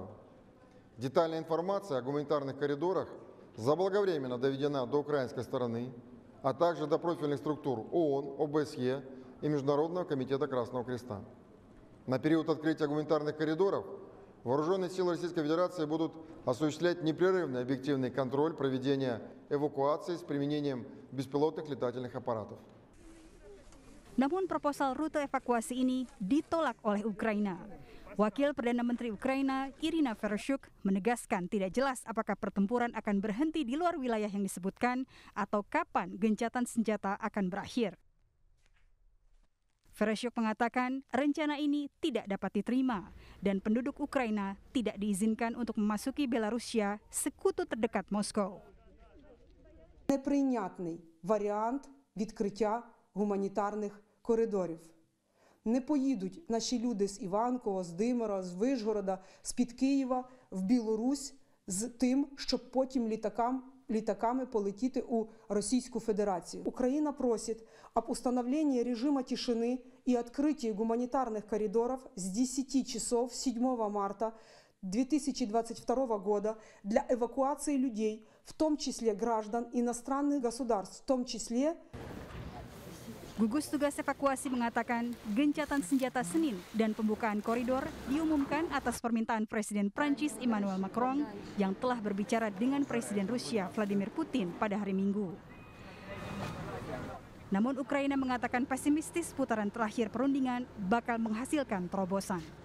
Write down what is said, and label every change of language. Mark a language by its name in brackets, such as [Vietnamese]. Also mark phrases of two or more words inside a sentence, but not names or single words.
[Russian] Детальная информация о гуманитарных коридорах заблаговременно доведена до украинской стороны, а также до профильных структур ООН, ОБСЕ и Международного комитета Красного Креста. На период открытия гуманитарных коридоров вооруженные силы Российской Федерации будут осуществлять непрерывный объективный контроль проведения эвакуации с применением беспилотных летательных аппаратов. [Indonesian] Namun proposal rute evakuasi ini ditolak oleh Ukraina. Wakil Perdana Menteri Ukraina, Irina Vereshchuk, menegaskan tidak jelas apakah pertempuran akan berhenti di luar wilayah yang disebutkan atau kapan gencatan senjata akan berakhir. Vereshchuk mengatakan rencana ini tidak dapat diterima dan penduduk Ukraina tidak diizinkan untuk memasuki Belarusia, sekutu terdekat Moskow. [Ukrainian] Неприйнятний варіант відкриття гуманітарних коридорів. Не поїдуть наші люди з Іванкова, з Димира, з Вишгорода, з-під Києва в Білорусь з тим, щоб потім літаками полетіти у [Russian] Российскую Федерацию. Украина просит об установлении режима тишины и открытии гуманитарных коридоров с 10 часов 7 марта 2022 года для эвакуации людей, в том числе граждан иностранных государств, в том числе. [Indonesian] Gugus Tugas Evakuasi mengatakan gencatan senjata Senin dan pembukaan koridor diumumkan atas permintaan Presiden Prancis Emmanuel Macron yang telah berbicara dengan Presiden Rusia Vladimir Putin pada hari Minggu. Namun Ukraina mengatakan pesimistis putaran terakhir perundingan bakal menghasilkan terobosan.